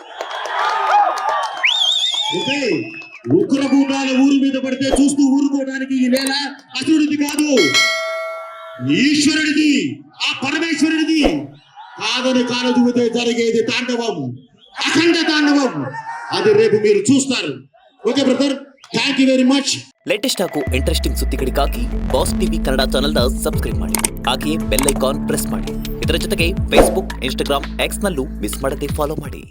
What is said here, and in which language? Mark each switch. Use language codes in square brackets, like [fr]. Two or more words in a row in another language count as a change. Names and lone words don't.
[te] ఓకే, ఉగ్రభూతాల ఊరి మీద పడితే చూస్తూ ఊరుకోవడానికి ఈ నేల అసురుడిది కాదు, ఈశ్వరుడిది, ఆ పరమేశ్వరుడిది. కాదని కాలదువితే జరిగేది తాండవం, అఖండ తాండవం. అది రేపు మీరు చూస్తారు. [en] okay brother, thank you very much. [kn] ಲೇಟೆಸ್ಟ್ ಹಾಗೂ ಇಂಟ್ರೆಸ್ಟಿಂಗ್ ಸುದ್ದಿಗಳಿಗಾಗಿ ಬಾಸ್ ಟಿವಿ ಕನ್ನಡ ಚಾನೆಲ್ನ ಸಬ್ಸ್ಕ್ರೈಬ್ ಮಾಡಿ, ಹಾಗೆಯೇ [en] bell icon [kn] ಪ್ರೆಸ್ ಮಾಡಿ. ಇದರ ಜೊತೆಗೆ ಫೇಸ್ಬುಕ್, ಇನ್ಸ್ಟಾಗ್ರಾಮ್, ಎಕ್ಸ್ ನಲ್ಲೂ ಮಿಸ್ ಮಾಡದೆ ಫಾಲೋ ಮಾಡಿ.